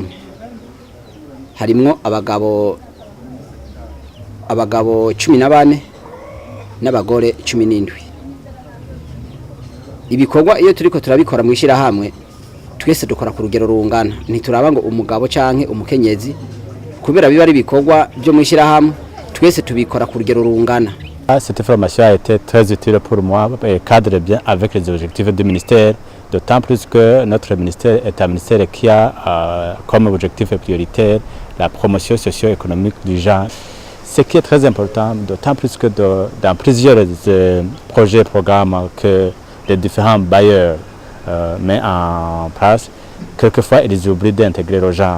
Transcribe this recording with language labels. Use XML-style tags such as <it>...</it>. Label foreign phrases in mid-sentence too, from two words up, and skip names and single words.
<rn>Harimwo abagabo 14 n'abagore 17. Ibikorwa iyo turiko turabikora mu ishirahamwe twese dukora ku rugero rungana, ntituraba ngo umugabo canke umukenyezi, kubera biba ari ibikorwa byo mu ishirahamwe twese tubikora ku rugero rungana.</rn> <fr>Cette formation a été très utile pour moi et cadre bien avec les objectifs du ministère, d'autant plus que notre ministère est un ministère qui a comme objectif prioritaire la promotion socio-économique du genre. Ce qui est très important, d'autant plus que dans plusieurs projets et programmes que les différents bailleurs mettent en place, quelquefois ils oublient d'intégrer le genre.</fr>